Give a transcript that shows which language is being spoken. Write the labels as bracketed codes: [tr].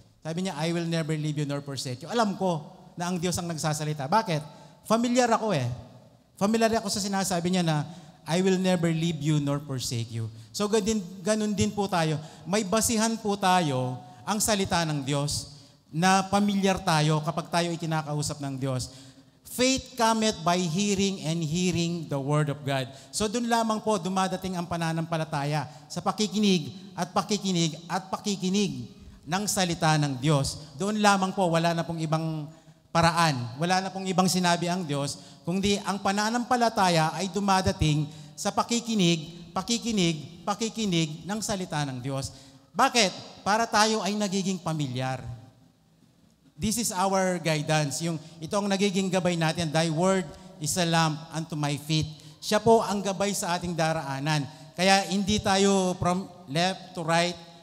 [tl] Sabi niya, [en] I will never leave you nor forsake you. [tl] Alam ko na ang Diyos ang nagsasalita. Bakit? Familiar ako eh. Familiar ako sa sinasabi niya na, [en] I will never leave you nor forsake you. [tl] So ganun din po tayo. May basihan po tayo ang salita ng Diyos na pamilyar tayo kapag tayo ikinakausap ng Diyos. [en] Faith cometh by hearing and hearing the Word of God. [tl] So doon lamang po dumadating ang pananampalataya sa pakikinig at pakikinig at pakikinig ng salita ng Diyos. Doon lamang po, wala na pong ibang paraan. Wala na pong ibang sinabi ang Diyos, kundi ang pananampalataya ay dumadating sa pakikinig, pakikinig, pakikinig ng salita ng Diyos. Bakit? Para tayo ay nagiging pamilyar. [en] This is our guidance. [tl] Ito ang nagiging gabay natin. [en] Thy word is a lamp unto my feet. [tl] Siya po ang gabay sa ating daraanan. Kaya hindi tayo [en] from left to right.